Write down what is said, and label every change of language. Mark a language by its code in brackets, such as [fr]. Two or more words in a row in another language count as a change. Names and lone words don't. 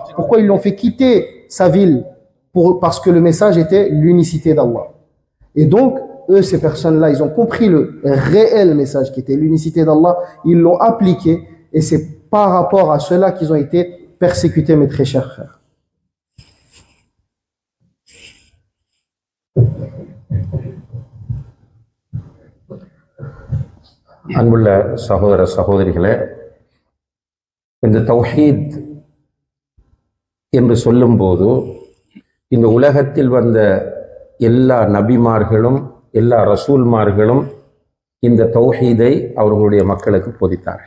[fr] Pourquoi ils l'ont fait quitter sa ville? Parce que le message était l'unicité d'Allah. Et donc, eux, ces personnes-là, ils ont compris le réel message qui était l'unicité d'Allah, ils l'ont appliqué, et c'est par rapport à cela qu'ils ont été persécutés, mes très chers frères. [ta] அன்புள்ள சகோதர சகோதரிகளே, இந்த தௌஹீத் என்று சொல்லும்போது இந்த உலகத்தில் வந்த எல்லா நபிமார்களும் எல்லா ரசூல்மார்களும் இந்த தௌஹீதை அவர்களுடைய மக்களுக்கு போதித்தார்கள்.